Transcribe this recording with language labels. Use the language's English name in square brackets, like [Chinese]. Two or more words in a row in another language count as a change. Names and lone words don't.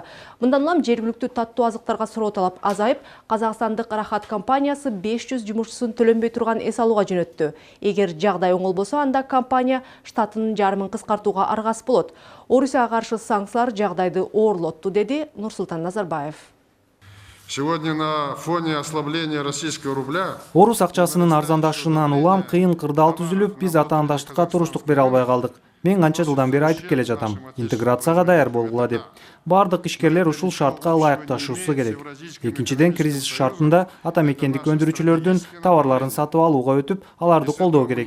[Kyrgyz] Мындан улам жергиликтүү таттуу азыктарга суроо талап азайып, Казакстандык Рахат компаниясы 500 жумушчусун төлөнбөй турган эс алууга жөнөттү. Эгер жагдай оңолбосо, анда компания штатынын жарымын кыскартууга аргасыз болот. Орусияга каршы санкциялар жагдайды оорлотту, деди Нурсултан Назарбаев. [Russian] Сегодня на фоне ослабления российского рубля [Kyrgyz] орус акчасынын арзандашынан улам кыйын кырдаал түзүлүп, биз атаандаштыкка туруштук бере албай калдык. Мен канча жылдан бери айтып келе жатам, интеграцияга даяр болгула деп. Бардык ишкерлер ушул шартка ылайыкташуусу керек. Экинчиден, кризис шартында ата-мекендик өндүрүүчүлөрдүн товарларын сатып алууга өтүп, аларды колдоо керек.